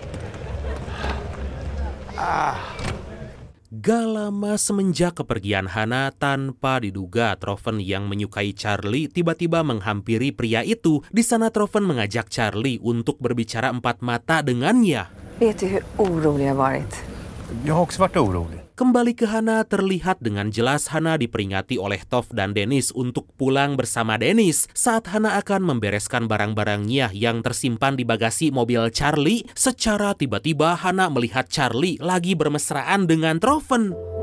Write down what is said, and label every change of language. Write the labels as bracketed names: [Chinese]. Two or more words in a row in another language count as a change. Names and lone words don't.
[Indonesian] Gak lama semenjak kepergian Hana, tanpa diduga Troven yang menyukai Charlie tiba-tiba menghampiri pria itu. Di sana Troven mengajak Charlie untuk berbicara empat mata dengannya. [Swedish] Vet du hur orolig jag varit? Jag har också varit orolig. [Indonesian] Kembali ke Hana, terlihat dengan jelas Hana diperingati oleh Toph dan Dennis untuk pulang bersama Dennis. Saat Hana akan membereskan barang-barangnya yang tersimpan di bagasi mobil Charlie, secara tiba-tiba Hana melihat Charlie lagi bermesraan dengan Troven.